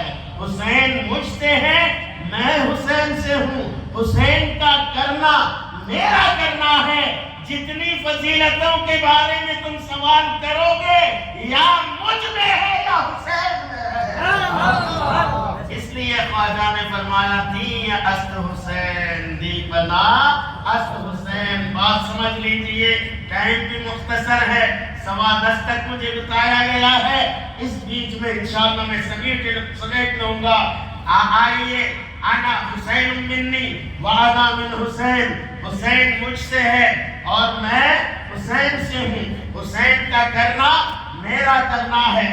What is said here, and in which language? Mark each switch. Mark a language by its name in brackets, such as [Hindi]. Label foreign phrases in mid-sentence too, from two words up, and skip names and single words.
[Urdu] حسین مجھ سے ہے، میں حسین سے ہوں، حسین کا کرنا میرا کرنا ہے. جتنی فضیلتوں کے بارے میں تم سوال کرو گے یا مجھ میں ہے یا حسین میں ہے. اس لیے خواجہ نے فرمایا [Persian] دی است حسین دی بنا است حسین. [Urdu] بات سمجھ لیجئے، ٹائم بھی مختصر ہے، 10:15 تک مجھے بتایا گیا ہے. اس بیچ میں انشاءاللہ میں سمیٹ لوں گا. آئیے، [Arabic] انا حسین منی وانا من حسین، [Urdu] حسین مجھ سے ہے اور میں حسین سے ہوں، حسین کا کرنا میرا کرنا ہے.